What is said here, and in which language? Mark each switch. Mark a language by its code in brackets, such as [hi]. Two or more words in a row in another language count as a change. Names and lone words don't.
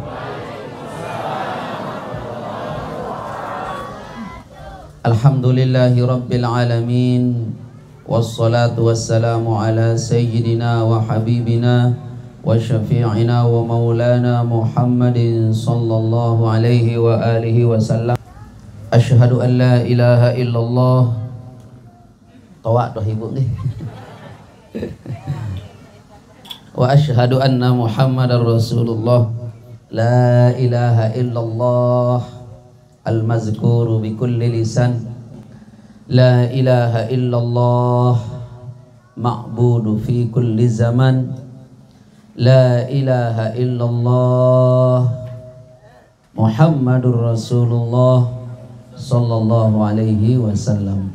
[ar] الحمد لله رب العالمين. والصلاة والسلام على سيدنا وحبيبنا وشفيعنا ومولانا محمد صلى الله عليه وعلى آله وسلم. أشهد أن لا إله إلا الله. [ms] Tawak dah ibu ni. [ar] وأشهد أن محمدا رسول الله. لا إله إلا الله المذكور بكل لسان. لا إله إلا الله معبود في كل زمان. لا إله إلا الله محمد رسول الله صلى الله عليه وسلم.